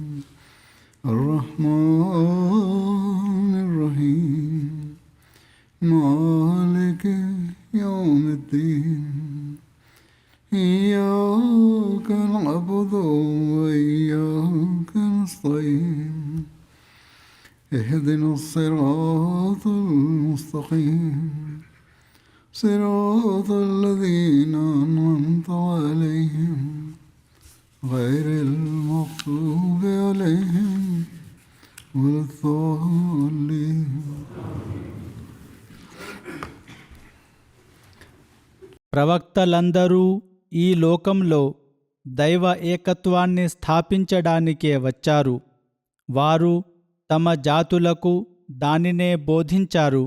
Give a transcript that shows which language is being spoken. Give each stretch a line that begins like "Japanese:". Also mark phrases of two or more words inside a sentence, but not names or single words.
Arabic: الرحمن الرحيم مالك يوم الدين إياك نعبد وإياك نستعين اهدنا الصراط المستقيم صراط الذين أنعمت عليهم غير المغضوب عليهم ولا الضالين.
Telugu: ప్రవక్తలందరూ ఈ లోకంలో దైవ ఏకత్వాన్ని స్థాపించడానికే వచ్చారు. వారు తమ జాతులకు దానినే బోధించారు.